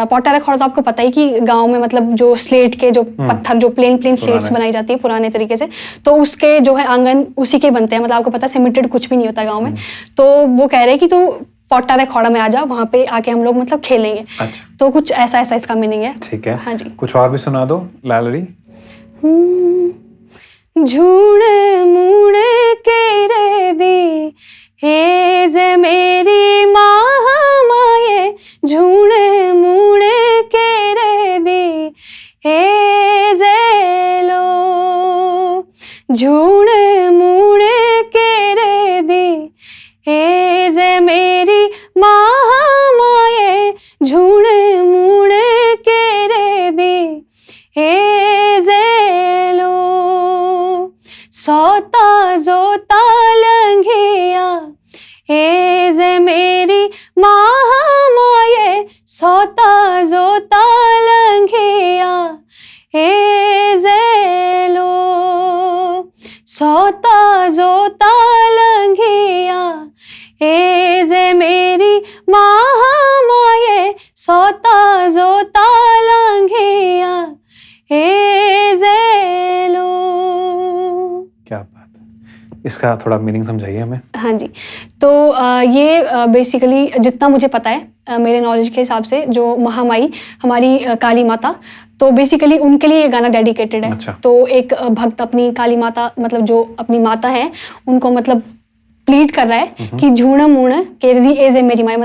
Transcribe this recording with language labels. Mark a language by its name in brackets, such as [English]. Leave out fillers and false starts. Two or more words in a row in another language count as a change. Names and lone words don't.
[Hindi] पोटा रेखोड़ा तो आपको पता ही कि गांव में मतलब जो स्लेट के जो पत्थर जो [English] plain slates [Hindi] बनाई जाती है पुराने तरीके से, तो उसके जो है आंगन उसी के बनते हैं। मतलब आपको पता है सीमेंटेड कुछ भी नहीं होता गांव में। तो वो कह रहे हैं कि तू पोटा रेखोड़ा में आ जा, वहां पे आके हम लोग मतलब खेलेंगे। अच्छा। तो कुछ ऐसा ऐसा इसका मीनिंग है। ठीक है। हाँ जी। कुछ और भी सुना दो लालड़ी। [Sirmauri] झूणे मूणे के रे दी हे जे मेरी माए झूणे मूणे के रे दी हे जे लो झूणे मूणे के रे दी हे जे मेरी माए झूणे मूणे के रे दी हे जे लो सोता जोता लंघिया हे जे मेरी माए सोता जोता लंघिया हे जे लो सोता जोता लंघिया हे जे मेरी माए सोता जोता लंघिया हे जे लो। [Hindi] क्या बात है, इसका थोड़ा मीनिंग समझाइए हमें। हाँ जी। तो ये बेसिकली जितना मुझे पता है मेरे नॉलेज के हिसाब से जो महामाई हमारी काली माता, तो बेसिकली उनके लिए ये गाना डेडिकेटेड है। अच्छा। तो एक भक्त अपनी काली माता मतलब जो अपनी माता है उनको मतलब प्लीड कर रहा है कि [Sirmauri] झूण मूण केरदी एजे मेरी माई।